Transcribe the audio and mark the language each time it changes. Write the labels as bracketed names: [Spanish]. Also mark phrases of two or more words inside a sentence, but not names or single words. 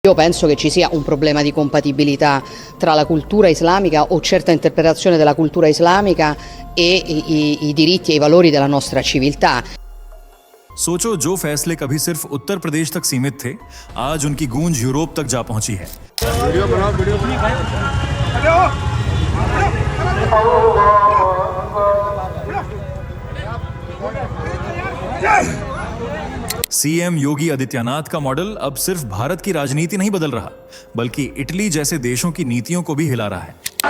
[Italian] Io penso che ci sia un problema di compatibilità tra la cultura islamica o certa interpretazione della cultura islamica e i diritti e i valori della nostra civiltà. [Hindi] सोचो, जो फैसले कभी सिर्फ उत्तर प्रदेश तक सीमित थे, आज उनकी गूंज यूरोप तक जा पहुंची है। सीएम योगी आदित्यनाथ का मॉडल अब सिर्फ भारत की राजनीति नहीं बदल रहा, बल्कि इटली जैसे देशों की नीतियों को भी हिला रहा है।